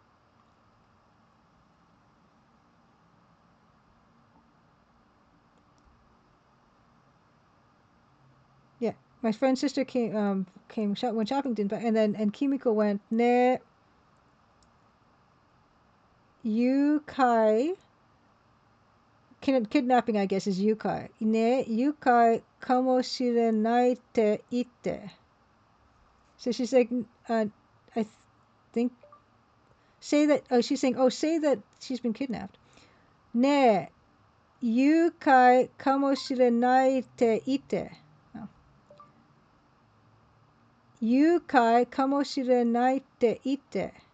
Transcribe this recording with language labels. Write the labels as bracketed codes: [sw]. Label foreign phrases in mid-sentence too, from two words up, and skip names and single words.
[en] Yeah, my friend's sister went shopping, and Kimiko went [ja] ね誘拐. [en] Kidnapping, I guess, is Yūkai. [ja] ね誘拐かもしれないって言って. [en] So she's like, I think, say that. Oh, she's saying, say that she's been kidnapped. [ja] ね誘拐かもしれないって言って. 誘拐かもしれないって言って.